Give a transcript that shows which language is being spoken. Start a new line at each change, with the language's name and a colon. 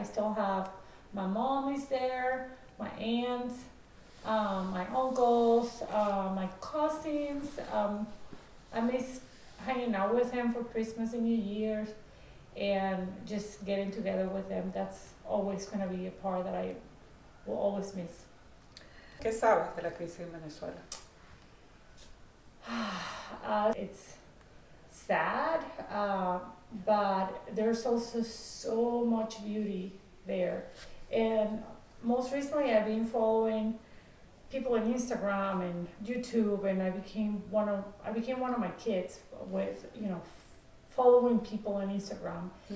English: I still have my mom is there, my aunts, my uncles, my cousins. I miss hanging out with them for Christmas and New Year's and just getting together with them. That's always going to be a part that I will always miss.
Spanish: ¿Qué sabes de la crisis en Venezuela?
English: It's sad, but there's also so much beauty there. And most recently, I've been following people on Instagram and YouTube, and I became one of my kids with following people on Instagram.